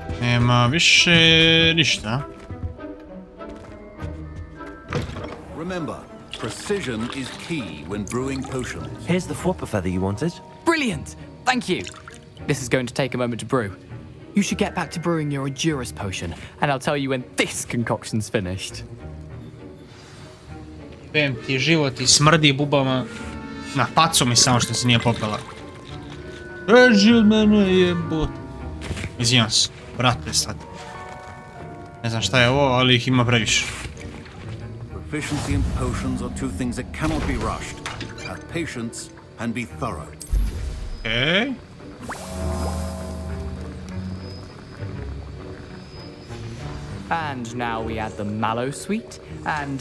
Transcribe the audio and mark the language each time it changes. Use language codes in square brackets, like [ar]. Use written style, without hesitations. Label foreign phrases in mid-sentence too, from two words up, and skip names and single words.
[sr] Nema više ništa. [en] Remember, precision is key when brewing potions. Here's the flopper feather you wanted. Brilliant! Thank you! This is going to take a moment to brew. You should get back to brewing your Juris potion, and I'll tell you when this concoction's finished. [sr] Pem ti život i smrdi bubama. Na facu mi samo što se nije popela. Beži od mene jebot. Izvijem se, brate sad. Ne znam šta je ovo, ali ih ima previše. [en] Proficiency in potions are two things that cannot be rushed. Have patience and be thorough. Okay. And now we add the mallow sweet, and...